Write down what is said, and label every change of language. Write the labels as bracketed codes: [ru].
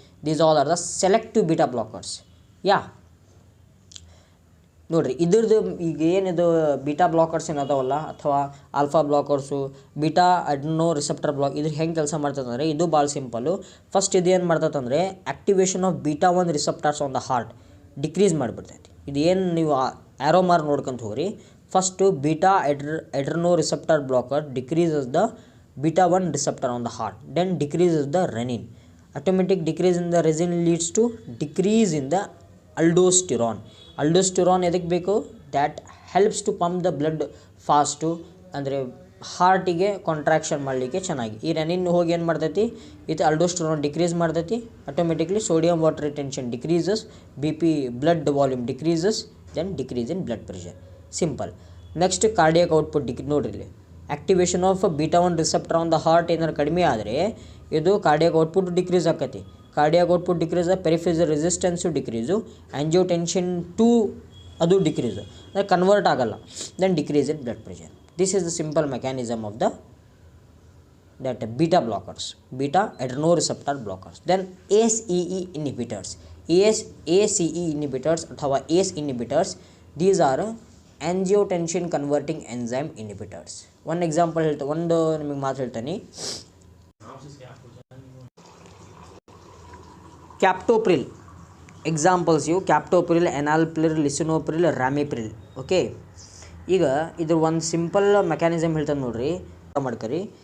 [en] These all are the selective beta blockers. [kn] ಯಾ ನೋಡಿರಿ, ಇದ್ರದ್ದು ಈಗ ಏನಿದು ಬೀಟಾ ಬ್ಲಾಕರ್ಸ್ ಏನದಾವಲ್ಲ ಅಥವಾ ಆಲ್ಫಾ ಬ್ಲಾಕರ್ಸು, ಬೀಟಾ ಅಡ್ನೋ ರಿಸೆಪ್ಟರ್ ಬ್ಲಾಕ್, ಇದ್ರ ಹೆಂಗೆ ಕೆಲಸ ಮಾಡ್ತದೆ ಅಂದರೆ ಇದು ಭಾಳ ಸಿಂಪಲ್ಲು. [en] first [kn] ಇದು ಏನು ಮಾಡ್ತದೆ ಅಂದರೆ [en] activation of beta 1 receptors on the heart decrease [kn] ಮಾಡಿಬಿಡ್ತೈತಿ. ಇದು ಏನು ನೀವು ಆ್ಯರೋ ಮಾರ್ ನೋಡ್ಕೊಂತ ಹೋಗ್ರಿ. [en] First beta adrenoreceptor blocker decreases the beta 1 receptor on the heart, then decreases the renin. Automatic decrease in the renin leads to decrease in the aldosterone. Aldosterone [kn] edike beku, [en] that helps to pump the blood fast, [kn] andre ಹಾರ್ಟಿಗೆ contraction ಮಾಡಲಿಕ್ಕೆ ಚೆನ್ನಾಗಿ. ಈ renin ಹೋಗಿ ಏನು ಮಾಡ್ತೈತಿ, ಇದು ಅಲ್ಡೋಸ್ಟೆರಾನ್ decrease ಮಾಡ್ತೈತಿ, [en] Automatically sodium water retention decreases, B P blood volume decreases, then decrease in blood pressure. Simple. Next cardiac output [kn] ನೋಡ್ರಿ ಇಲ್ಲಿ, [en] activation of beta 1 receptor on the heart [kn] ಏನಾರು ಕಡಿಮೆ ಆದರೆ ಇದು [en] Cardiac output decrease ಆಕತಿ. Cardiac output decrease, peripheral resistance decrease, angiotensin 2 ಅದು ಡಿಕ್ರೀಸು, [kn] ಅಂದರೆ convert ಆಗಲ್ಲ, [en] Then decrease in blood pressure. This is the simple mechanism of the that beta blockers, beta adrenoreceptor blockers. Then ACE inhibitors, ACE inhibitors [kn] ಅಥವಾ [en] ACE inhibitors, these are angiotensin converting enzyme inhibitors. one example [kn] ಒಂದು ನಿಮಗೆ ಮಾತು ಹೇಳ್ತೀನಿ, ಕ್ಯಾಪ್ಟೋಪ್ರಿಲ್ examples ಇವು, ಕ್ಯಾಪ್ಟೋಪ್ರಿಲ್, ಎನಾಲ್ಪ್ರಿಲ್, ಲಿಸಿನೋಪ್ರಿಲ್, ramipril. Okay, ಈಗ ಇದ್ರ ಒಂದು simple mechanism ಹೇಳ್ತಾನೆ ನೋಡ್ರಿ, ಮಾಡ್ಕರಿ.